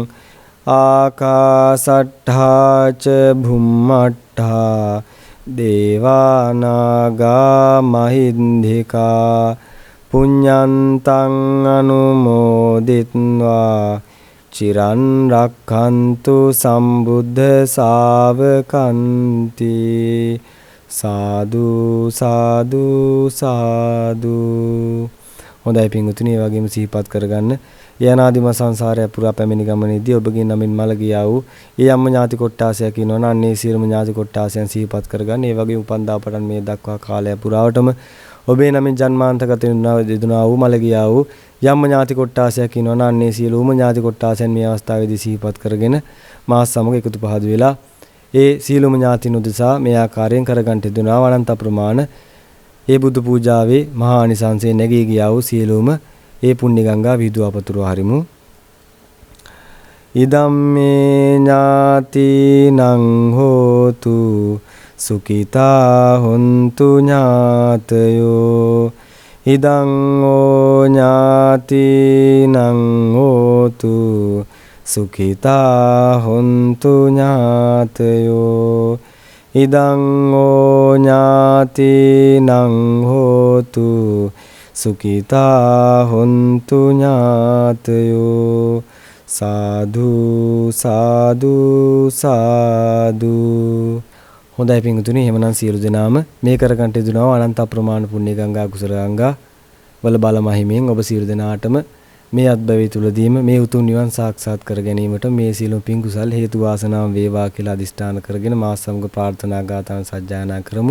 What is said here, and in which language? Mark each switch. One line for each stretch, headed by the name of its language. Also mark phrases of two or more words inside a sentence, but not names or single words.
Pali: ආකාසට්ඨා ච භුම්මට්ඨා දේවානාගා මහින්దికා පුඤ්ඤන්තං අනුමෝදිත්වා චිරන් රක්ඛන්තු සම්බුද්ධ ශාවකන්ති. සාදු සාදු සාදු.
Sinhala: හොඳයි පිංගුතුනි, ඒ වගේම සිහිපත් කරගන්න යනාදිම සංසාරය පුරා පැමිණි ගමනේදී ඔබගේ නමින් මළ ගියා වූ ඒ අම්ම ඥාති කොට්ටාසයක් ඉන්නවනම් අන්නේ සියලුම ඥාති කොට්ටාසයන් සිහිපත් කරගන්න. ඒ වගේම උපන්දා පටන් මේ දක්වා කාලය පුරාවටම ඔබේ නමින් ජන්මාන්තගත වෙනා වූ මළ ගියා වූ යම් ඥාති කොට්ටාසයක් ඉන්නවනම් අන්නේ සියලුම ඥාති කොට්ටාසයන් මේ අවස්ථාවේදී සිහිපත් කරගෙන මාස් සමග එකතු පහදු වෙලා ඒ සියලුම ඥාතින් උදෙසා මේ ආකාරයෙන් කරගන්න තිබෙනා අනන්ත ප්‍රමාණ ඒ බුදු පූජාවේ මහා අනිසංසයේ නැගී ගියා වූ සියලුම ඒ පුණ්‍ය ගංගා විදුවා පතුරවා හරිමු.
Pali: ඉදම්මේ ඥාතිනං හෝතු සුඛිතා හොන්තු ඥාතයෝ. ඉදං ඕ ඥාතිනං හෝතු සුඛිතා හොන්තු ඥාතයෝ. ඉදං ඕ ඥාතිනං හෝතු සුඛිතා හොන්තු ඥාතයෝ. සාදු සාදු සාදු.
Sinhala: හොඳයි පිංගුතුනි, එහෙමනම් සියලු දෙනාම මේ කරගන්ට යුතුනවා අනන්ත අප්‍රමාණ පුණ්‍ය ගංගා කුසල ගංගා වල බල මහිමෙන් ඔබ සියලු දෙනාටම මේ අත්බැවි තුලදීම මේ උතුම් නිවන් සාක්ෂාත් කර ගැනීමට මේ සියලු පින් කුසල් හේතු වාසනාව වේවා කියලා අදිෂ්ඨාන කරගෙන මා සමග ප්‍රාර්ථනා ගාථාන් සජ්ජායනා කරමු.